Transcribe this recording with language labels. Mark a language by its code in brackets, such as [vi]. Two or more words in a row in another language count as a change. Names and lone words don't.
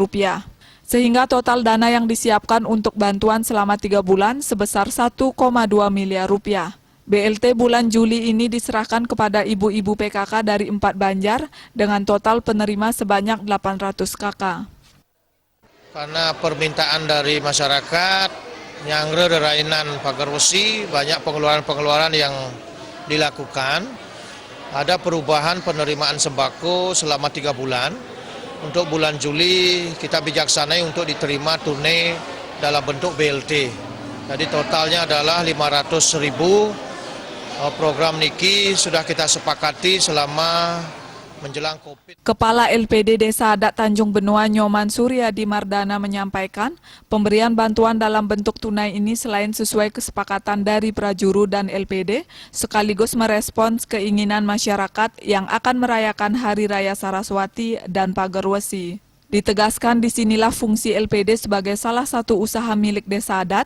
[id] Sehingga total dana yang disiapkan untuk bantuan selama 3 bulan sebesar Rp1,2 miliar. BLT bulan Juli ini diserahkan kepada ibu-ibu PKK dari 4 Banjar dengan total penerima sebanyak 800 kakak. Karena permintaan dari masyarakat, [ban] nyangre derainan Pagerwesi, [id] banyak pengeluaran-pengeluaran yang dilakukan. Ada perubahan penerimaan sembako selama 3 bulan. Untuk bulan Juli kita bijaksanai untuk diterima tunai dalam bentuk BLT. Jadi totalnya adalah Rp500.000. Program niki sudah kita sepakati selama menjelang COVID. Kepala LPD Desa Adat Tanjung Benoa Nyoman Suryadi Mardana menyampaikan, pemberian bantuan dalam bentuk tunai ini selain sesuai kesepakatan dari Prajuru dan LPD, sekaligus merespons keinginan masyarakat yang akan merayakan Hari Raya Saraswati dan Pagerwesi. Ditegaskan disinilah fungsi LPD sebagai salah satu usaha milik desa adat.